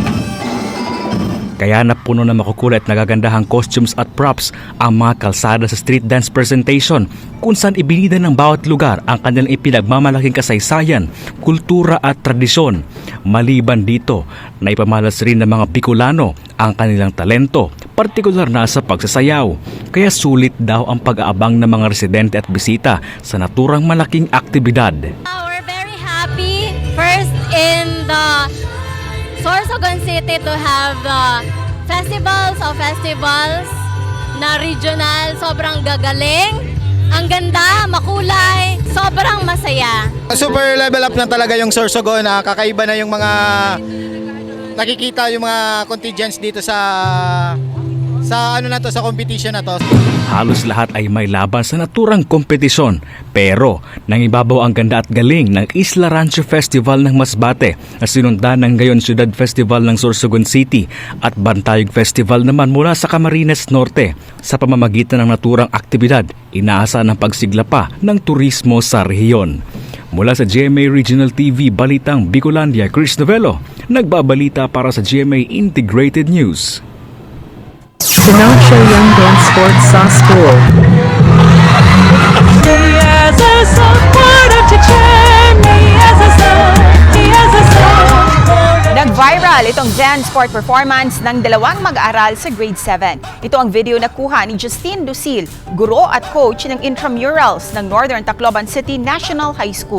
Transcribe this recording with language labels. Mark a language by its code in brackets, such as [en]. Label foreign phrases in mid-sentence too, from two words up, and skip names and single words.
[tl] Kaya napuno na makukulay at nagagandahang costumes at props ang mga kalsada sa [en] street dance presentation [tl] kung saan ibinida ng bawat lugar ang kanilang ipinagmamalaking kasaysayan, kultura at tradisyon. Maliban dito, naipamalas rin ng mga Bicolano ang kanilang talento, partikular na sa pagsasayaw. Kaya sulit daw ang pag-aabang ng mga residente at bisita sa naturang malaking aktibidad. [en] We're very happy first in the Sorsogon City to have [tl] festivals na regional. Sobrang gagaling, ang ganda, makulay, sobrang masaya. [en] Super level up [tl] na talaga yung Sorsogon. Kakaiba na yung mga nakikita yung mga contingents dito sa sa sa competition na to. Halos lahat ay may laban sa naturang kompetisyon. Pero nangibabaw ang ganda at galing ng Isla Rancho Festival ng Masbate na sinundan ng Gayon Ciudad Festival ng Sorsogon City at Bantayog Festival naman mula sa Camarines Norte. Sa pamamagitan ng naturang aktibidad, inaasahan ang pagsigla pa ng turismo sa rehiyon. Mula sa GMA Regional TV, Balitang Bicolandia, Chris Novello, nagbabalita para sa GMA Integrated News. Sinatra Young Dance Sports sa school. Nag-viral itong dance sport performance ng dalawang mag-aaral sa grade 7. Ito ang video na kuha ni Justine Dusil, guro at coach ng intramurals ng Northern Tacloban City National High School.